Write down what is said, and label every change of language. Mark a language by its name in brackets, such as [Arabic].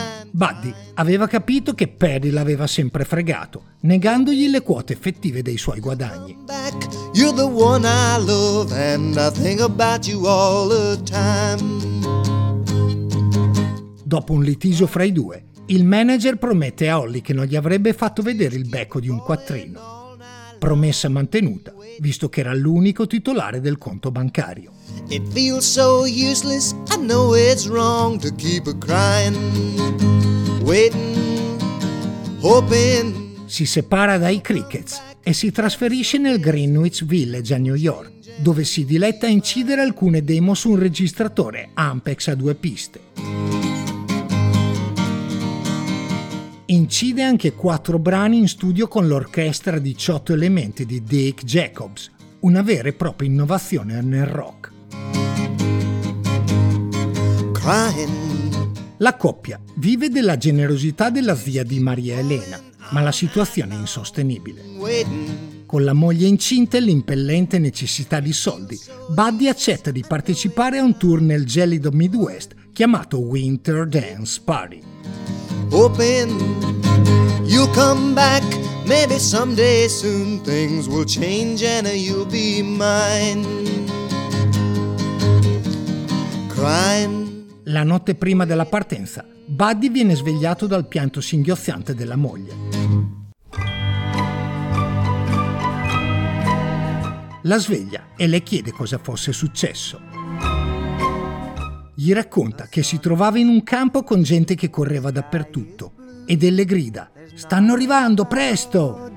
[Italian] Buddy aveva capito che Perry l'aveva sempre fregato, negandogli le quote effettive dei suoi guadagni. [English] You're the one I love and I think about you all the time. [Italian] Dopo un litigio fra i due, il manager promette a Holly che non gli avrebbe fatto vedere il becco di un quattrino. Promessa mantenuta, visto che era l'unico titolare del conto bancario. [English] It feels so useless, I know it's wrong to keep a crying, waiting, hoping. [Italian] Si separa dai Crickets e si trasferisce nel Greenwich Village a New York, dove si diletta a incidere alcune demo su un registratore Ampex a 2 piste. Incide anche 4 brani in studio con l'orchestra 18 elementi di Dick Jacobs, una vera e propria innovazione nel rock. Crying. La coppia vive della generosità della zia di Maria Elena, ma la situazione è insostenibile. Con la moglie incinta e l'impellente necessità di soldi, Buddy accetta di partecipare a un tour nel gelido Midwest chiamato Winter Dance Party. [English] Open, you'll come back, maybe someday soon things will change and you'll be mine. Crying. [Italian] La notte prima della partenza, Buddy viene svegliato dal pianto singhiozzante della moglie. La sveglia e le chiede cosa fosse successo. Gli racconta che si trovava in un campo con gente che correva dappertutto e delle grida: stanno arrivando, presto!